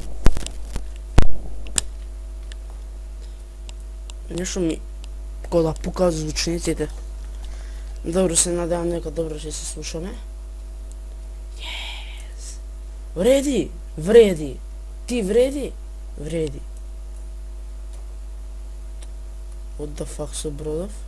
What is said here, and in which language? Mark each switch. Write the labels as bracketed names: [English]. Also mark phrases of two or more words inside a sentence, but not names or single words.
[Macedonian] Нешто ми кода пука звучниците. Добро, се надевам дека добро ќе се слушаме. Yes. Вреди. Ти вреди? Вреди. [English] What the fuck [Macedonian] со бродов?